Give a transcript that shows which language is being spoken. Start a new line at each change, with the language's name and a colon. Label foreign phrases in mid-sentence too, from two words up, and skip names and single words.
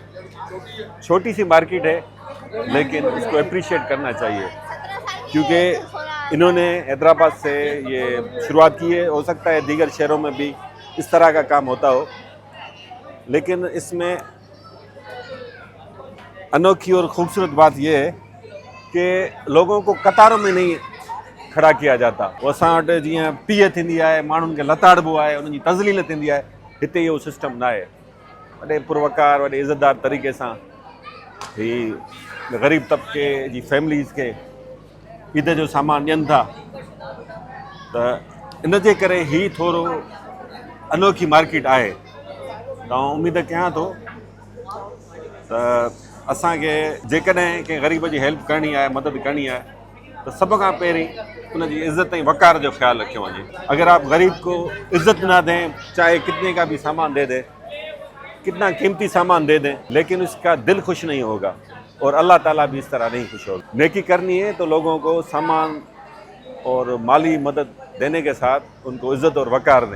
Urdu: چھوٹی سی مارکیٹ ہے لیکن اس کو اپریشیئیٹ کرنا چاہیے، کیونکہ انہوں نے حیدرآباد سے یہ شروعات کی ہے. ہو سکتا ہے دیگر شہروں میں بھی اس طرح کا کام ہوتا ہو، لیکن اس میں انوکھی اور خوبصورت بات یہ ہے کہ لوگوں کو قطاروں میں نہیں کھڑا کیا جاتا.
Sindhi: वो असां वटि जीअं पीउ थींदी आहे, माण्हुनि खे लताड़बो आहे, उन्हनि जी तज़लील थींदी आहे, हिते इहो सिस्टम न आहे। वॾे पुरवकार, वॾे इज़तदार तरीक़े सां ही ग़रीब तबके जी फैमिलीज़ खे ईद जो सामान ॾियनि था। त इन जे करे ही थोरो अनोखी मार्केट आहे। त उम्मीद कयां थो त असांखे जेकॾहिं कंहिं ग़रीब जी हेल्प करणी आहे, मदद करणी आहे, तो
Urdu: سب کا
Sindhi: पहिरीं
Urdu: ان کی عزت
Sindhi: ऐं वक़ार जो ख्याल रखियो वञे।
Urdu: اگر آپ غریب کو عزت نہ دیں، چاہے کتنے کا بھی سامان دے دیں، کتنا قیمتی سامان دے دیں، لیکن اس کا دل خوش نہیں ہوگا اور اللہ تعالیٰ بھی اس طرح نہیں خوش ہوگا. نیکی کرنی ہے تو لوگوں کو سامان اور مالی مدد دینے کے ساتھ ان کو عزت اور وقار دیں.